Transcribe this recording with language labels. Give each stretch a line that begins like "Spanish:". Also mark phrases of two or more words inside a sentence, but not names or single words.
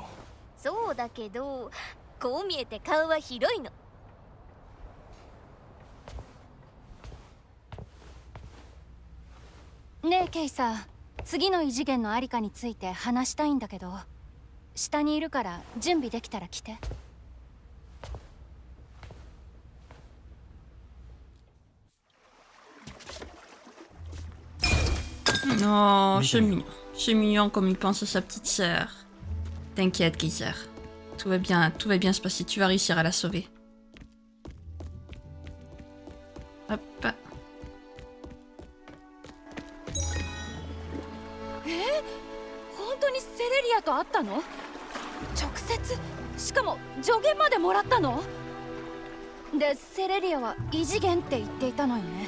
Japanese: そうだけど、こう見えて顔は広いの。ねえケイサー、次の異次元のありかについて話したいんだけど、下にいるから準備できたら来て。
French: Non, c'est mignon. C'est mignon comme il pense à sa petite sœur. T'inquiète, Kaiser. Tout va bien se passer. Tu vas réussir à la sauver. Hop.
Japanese: 本当当にセレリアと会ったの？直接？しかも助言までもらったの？でセレリアは異次元って言っていたのよね。